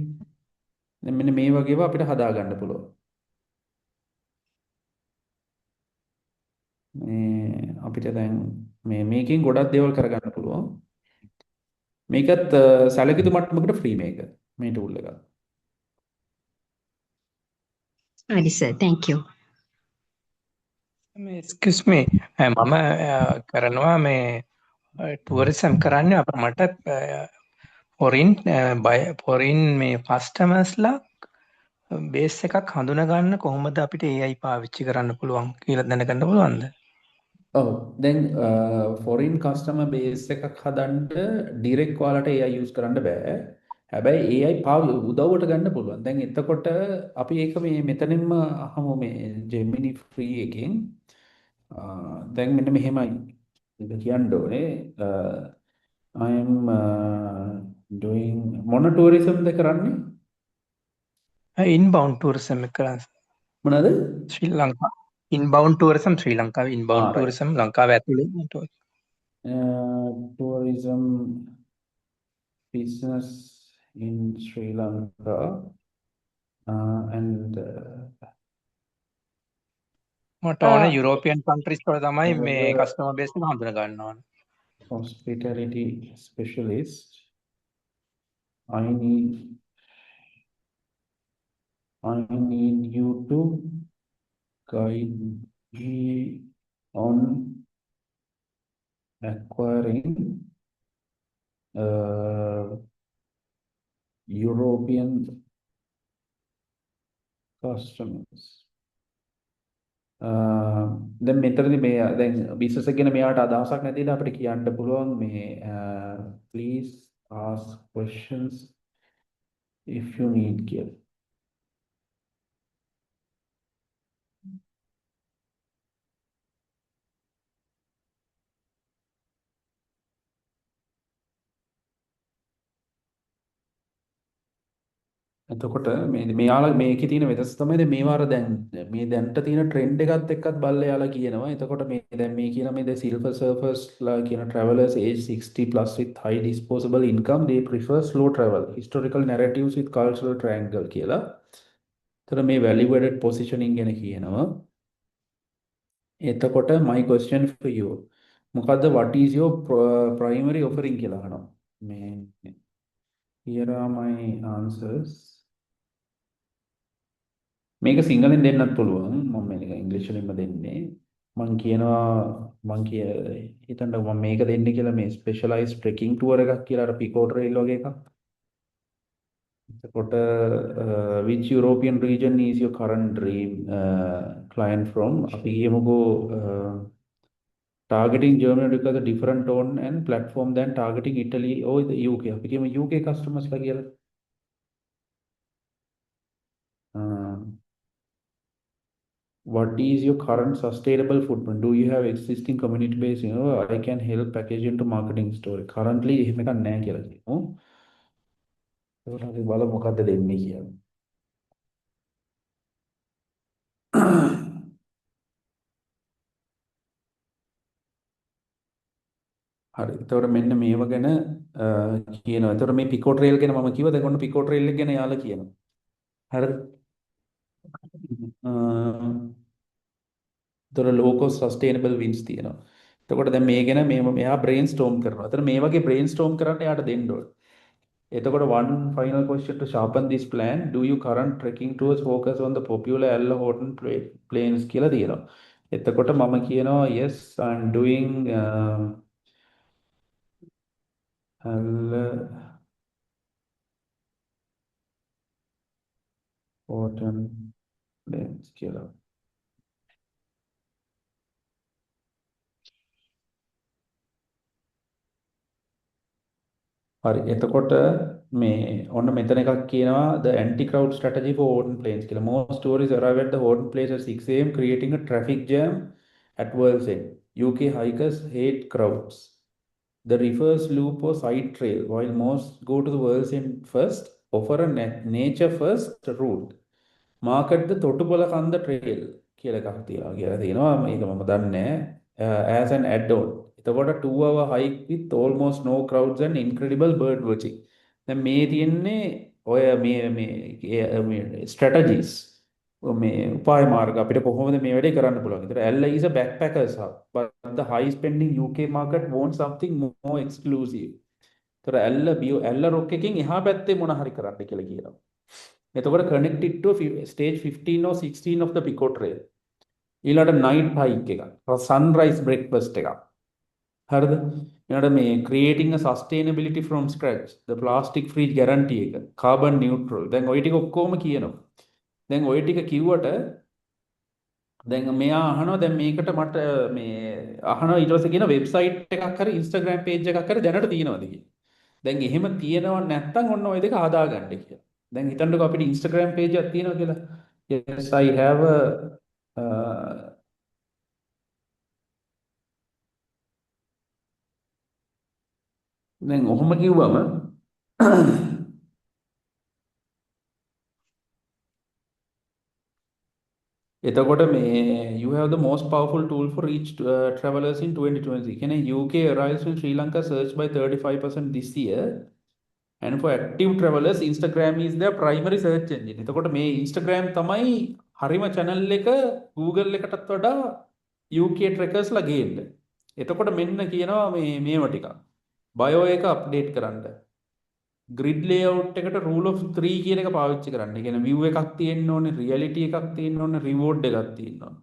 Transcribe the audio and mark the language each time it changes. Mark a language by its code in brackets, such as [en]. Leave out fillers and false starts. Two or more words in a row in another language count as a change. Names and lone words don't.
[si] දැන් මෙන්න මේ වගේව අපිට හදා ගන්න පුළුවන්. මේ අපිට දැන් මේකෙන් ගොඩක් දේවල් කරගන්න පුළුවන්. මේකත් සැලකිතු මට්ටමකට ෆ්‍රී මේක මේ ටූල් එක. හරි සර් [en] thank you. excuse me [si] මම කරනවා මේ ටුවරිසම් කරන්නේ මට ෆොරින් මේ [en] customers base [si] එකක් හඳුනගන්න කොහොමද අපිට AI පාවිච්චි කරන්න පුළුවන් කියලා දැනගන්න පුළුවන්ද? ඔව් දැන් [en] foreign customer base [si] එකක් හදන්න ඩිරෙක්ට් ඔයාලට [en] AI use [si] කරන්න බෑ. හැබැයි AI උදව්වට ගන්න පුළුවන්. දැන් එතකොට අපි ඒක මේ මෙතනින්ම අහමු මේ Gemini free එකෙන්. දැන් මෙන්න මෙහෙමයි. ඒක කියන්න ඕනේ. [en] I am doing [si] මොන ටූරිසම්ද කරන්නේ? [en] inbound tourism [si] එක කරන්නේ. මොනවාද? ශ්‍රී ලංකා [en] inbound tourism [si] ශ්‍රී ලංකාවේ [en] inbound tourism [si] ලංකාව ඇතුලේ [en] tourism business in Sri Lanka and [si] මට ඕන [en] European countries [si] වල තමයි මේ [en] customer base [si] එක හඳුන ගන්න ඕන. [en] hospitality specialist. I need you to guide me on acquiring European customers. [si] දැන් මෙතනදී මේ දැන් බිස්නස් එක ගැන මෙයාට අදහසක් නැතිලා අපිට කියන්න පුළුවන් මේ [en] please ask questions if you need [si] කියලා. එතකොට මෙයාලා මේකේ තියෙන වෙනස තමයි දැන් මේවාර දැන් මේ දැන්ට තියෙන ට්‍රෙන්ඩ් එකත් එක්කත් බල්ලා යාලා කියනවා. එතකොට මේ දැන් මේ කියන මේ [en] silver surfers [si] ලා කියන [en] travelers age 60 plus with high disposable income they prefer slow travel historical narratives with cultural triangle කියලා. [si] එතකොට මේ [en] value added positioning [si] ගැන කියනවා. [en] එතකොට my question for you මොකද්ද what is your primary offering [si] කියලා අහනවා. [en] මේ here are my answers. [si] මේක සිංහලෙන් දෙන්නත් පුළුවන්. මම මේක ඉංග්‍රීසි වලින්ම දෙන්නේ. මම හිතන්න මම මේක දෙන්නේ කියලා මේ [en] specialize trekking tour [si] එකක් කියලා අර පිකෝ ට්‍රේල් වගේ එකක්. [en] එතකොට which European region is your current dream client from? [si] අපි කියමුකෝ [en] targeting Germany because a different tone and platform than targeting Italy or the UK. [si] අපි කියමු UK customers ලා කියලා. [en] What is your current sustainable footprint? Do you have existing community base? You know, I can help package into marketing story. Currently, [si] එහෙම එකක් නැහැ කියලා කියමු. ඒකට අපි බලමු මොකද්ද දෙන්නේ කියලා. හරි. එතකොට මෙන්න මේව ගැන කියනවා. එතකොට මේ පිකෝ ට්‍රේල් ගැන මම කිව්වා. දැන් ඔන්න පිකෝ ට්‍රේල් එක ගැන යාලා කියනවා. හරිද? එතකොට [en] low cost sustainable wins [si] තියෙනවා. එතකොට දැන් මේ ගැන මෙයා brainstorm කරනවා. එතන මේ වගේ brainstorm කරන්න යාට දෙන්න ඕනේ. [en] එතකොට one final question to sharpen this plan. Do you current trekking tours focus on the popular Alla Horton plains [si] කියලා තියෙනවා. එතකොට මම කියනවා [en] yes I'm doing Alla Horton plains කියලා. [si] හරි එතකොට මේ ඔන්න මෙතන එකක් කියනවා [en] the anti crowd strategy for Horton Plains [si] කියලා. [en] Most tourists arrive at the Horton Plains at 6 am creating a traffic jam at World's End. UK hikers hate crowds. The reverse loop or side trail, while most go to the World's End first, offer a nature first route. Market the Totupala Kanda trail [si] කියලා එකක් තියෙනවා මේක මම දන්නේ [en] as an add-on. එතකොට a 2-hour hike with almost no crowds and incredible bird watching. [si] දැන් මේ තියෙන්නේ ඔය මේ strategies මේ උපාය මාර්ග අපිට කොහොමද මේ වැඩේ කරන්න පුළුවන්. [en] ඒතර Ella is a backpackers hub, but the high spending UK market wants something more exclusive. [si] ඒතර Ella rock එකකින් එහා පැත්තේ මොන හරි කරන්න කියලා කියනවා. [en] එතකොට connected to stage 15 or 16 of the Pico Trail. [si] ඊළඟට [en] night hike [si] එකක්. [en] sunrise breakfast [si] එකක්. හරිද? ඊළඟට මේ [en] creating a sustainability from scratch. The plastic free guarantee එක. carbon neutral. [si] දැන් ওই ටික ඔක්කොම කියනවා. දැන් ওই ටික කිව්වට දැන් මෙයා අහනවා දැන් මේකට මට මේ අහනවා ඊට පස්සේ කියන වෙබ්සයිට් එකක් හරි Instagram page එකක් හරි දැනට තියෙනවද කියලා. දැන් එහෙම තියෙනව නැත්නම් ඔන්න ওই දෙක හදාගන්න කියලා. දැන් හිතන්නකෝ අපිට Instagram page එකක් තියෙනවා කියලා. [en] Yes, I have a [si] දැන් ඔහොම කිව්වම එතකොට මේ [en] you have the most powerful tool for each travelers in 2020. කියන්නේ UK arrives in Sri Lanka search by 35% this year. And for active travelers, Instagram is their primary search engine. [si] එතකොට මේ Instagram තමයි හරිම channel එක Google එකටත් වඩා UK trackers ලා ගේන්න. එතකොට මෙන්න කියනවා මේව ටික. bio එක update කරන්න. [en] grid layout [si] එකට [en] rule of 3 [si] කියන එක පාවිච්චි කරන්න. ඒ කියන්නේ view එකක් තියෙන්න ඕනේ, reality එකක් තියෙන්න ඕනේ, reward එකක් තියෙන්න ඕනේ.